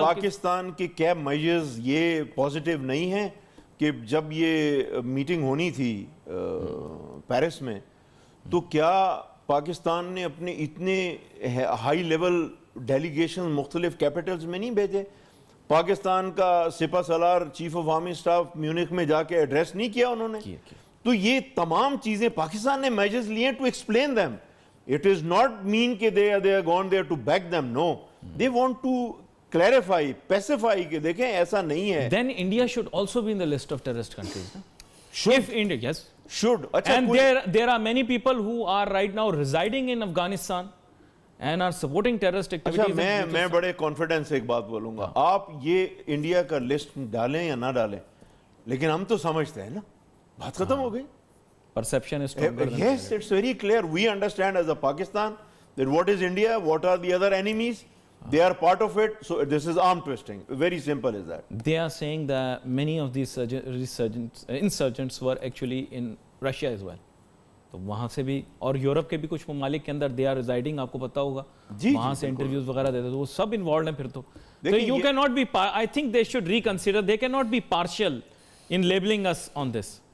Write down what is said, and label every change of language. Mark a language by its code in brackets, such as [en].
[ur] پاکستان کے کیا میجرز یہ پازیٹیو نہیں ہیں کہ جب یہ میٹنگ ہونی تھی پیرس میں, تو کیا پاکستان نے اپنے اتنے ہائی لیول ڈیلیگیشن مختلف کیپٹلز میں نہیں بھیجے؟ پاکستان کا سپہ سالار chief of army staff Munich میں جا کے ایڈریس نہیں کیا انہوں نے؟ تو یہ تمام چیزیں پاکستان نے میجرز لیے to explain them. [en] It is not mean کہ they are gone there to back them. No, they want to clarify, specify [ur] کہ دیکھیں ایسا نہیں ہے. [en] Then India should also be in the list of terrorist countries. Should. If India, yes. Should. And there are many people who are right now residing in Afghanistan and are supporting terrorist activities. [ur] میں بڑے confidence سے ایک بات بولوں گا. آپ یہ India کا list ڈالیں یا نہ ڈالیں, لیکن ہم تو سمجھتے ہیں نا, بات ختم ہو گئی. [en] Perception is stronger than yes, it's very clear. We understand as a Pakistan that what is India, what are the other enemies. They are part of it. So this is arm twisting. Very simple is that. They are saying that many of these insurgents were actually in Russia as well. [ur] تو وہاں سے بھی اور Europe کے بھی کچھ ممالک کے اندر [en] they are residing, [ur] آپ کو پتا ہوگا وہاں سے انٹرویوز وغیرہ دیتے, تو وہ سب انوالوڈ ہیں. پھر تو [en] you cannot be, I think they should reconsider, they cannot be partial in labeling us on this.